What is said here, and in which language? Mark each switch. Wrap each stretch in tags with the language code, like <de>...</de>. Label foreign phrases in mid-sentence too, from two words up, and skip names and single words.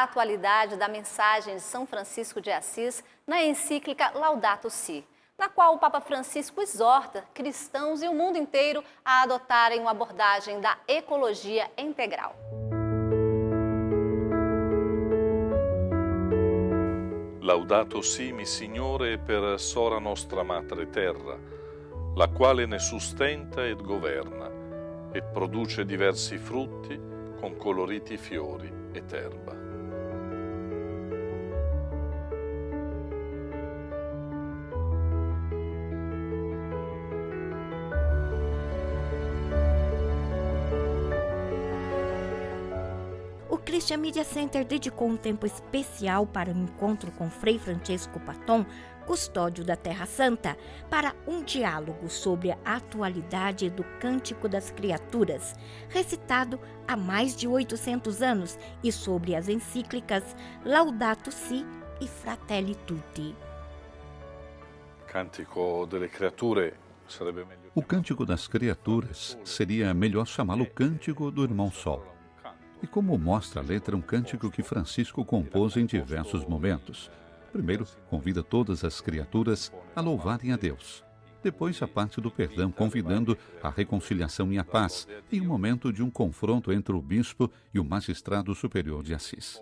<pt>atualidade da mensagem de São Francisco de Assis na encíclica Laudato Si, na qual o Papa Francisco exorta cristãos e o mundo inteiro a adotarem uma abordagem da ecologia integral.</pt> <it>Laudato si, mi Signore, per sora nostra Madre Terra, la quale ne sustenta ed governa, e produce diversi frutti con coloriti fiori ed erba.</it> <pt>O Christian Media Center dedicou um tempo especial para um encontro com Frei Francesco Patton, custódio da Terra Santa, para um diálogo sobre a atualidade do Cântico das Criaturas, recitado há mais de 800 anos, e sobre as encíclicas Laudato Si e Fratelli Tutti.</pt> <it>Cântico delle Creature sarebbe melhor.</it> <pt>O Cântico das Criaturas seria melhor chamá-lo Cântico do Irmão Sol. E como mostra a letra, um cântico que Francisco compôs em diversos momentos. Primeiro, convida todas as criaturas a louvarem a Deus. Depois, a parte do perdão, convidando a reconciliação e a paz, em um momento de um confronto entre o bispo e o magistrado superior de Assis.</pt>